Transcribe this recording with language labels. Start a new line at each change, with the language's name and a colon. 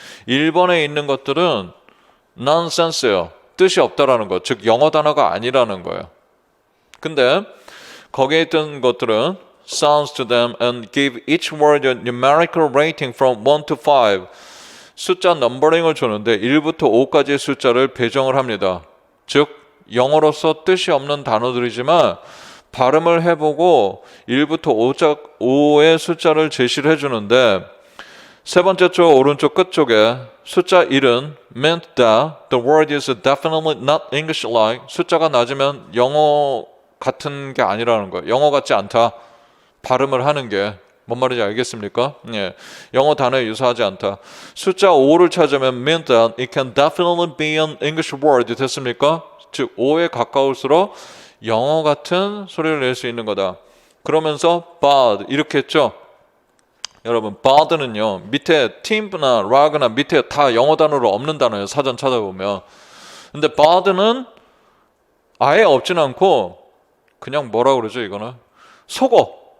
Korean: 1번에 있는 것들은 nonsense예요. 뜻이 없다라는 것, 즉 영어 단어가 아니라는 거예요. 근데 거기에 있던 것들은
English: sounds to them and give each word a numerical rating from 1 to 5.
Korean: 숫자 넘버링을 주는데 1부터 5까지의 숫자를 배정을 합니다. 즉 영어로서 뜻이 없는 단어들이지만 발음을 해보고 1부터 5의 숫자를 제시를 해주는데 세 번째 줄 오른쪽 끝쪽에 숫자 1은
English: meant that the word is definitely not English-like.
Korean: 숫자가 낮으면 영어 같은 게 아니라는 거예요. 영어 같지 않다. 발음을 하는 게 뭔 말인지 알겠습니까? 예, 영어 단어에 유사하지 않다. 숫자 5를 찾으면
English: meant that it can definitely be an English word.
Korean: 됐습니까? 즉 5에 가까울수록 영어 같은 소리를 낼 수 있는 거다. 그러면서 bad 이렇게 했죠. 여러분 bad는요 밑에 tim브나 rag나 밑에 다 영어 단어로 없는 단어예요. 사전 찾아보면. 근데 bad는 아예 없진 않고 그냥 뭐라 그러죠 이거는? 속어.